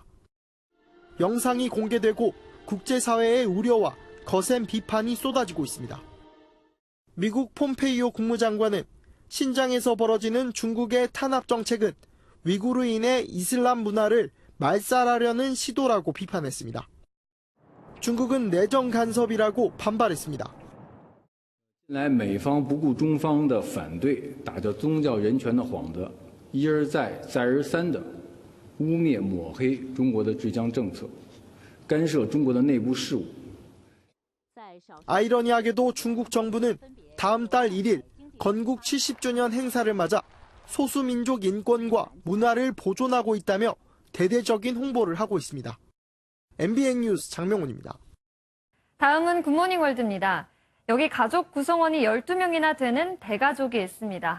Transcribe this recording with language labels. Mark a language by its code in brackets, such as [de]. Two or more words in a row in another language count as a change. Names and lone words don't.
[ko] 영상이 공개되고 국제사회의 우려와 거센 비판이 쏟아지고 있습니다. 미국 폼페이오 국무장관은 신장에서 벌어지는 중국의 탄압 정책은 위구르인의 이슬람 문화를 말살하려는 시도라고 비판했습니다. 중국은 내정 간섭이라고 반발했습니다. [zh] 近来美方不顾中方的反对，打着宗教人权的幌子，一而再再而三地污蔑抹黑中国的治疆政策，干涉中国的内部事务。 [ko] 아이러니하게도 중국 정부는 다음 달 1일 건국 70주년 행사를 맞아 소수민족 인권과 문화를 보존하고 있다며 대대적인 홍보를 하고 있습니다. MBN 뉴스 장명훈입니다. 다음은 굿모닝 월드입니다. 여기 가족 구성원이 12명이나 되는 대가족이 있습니다.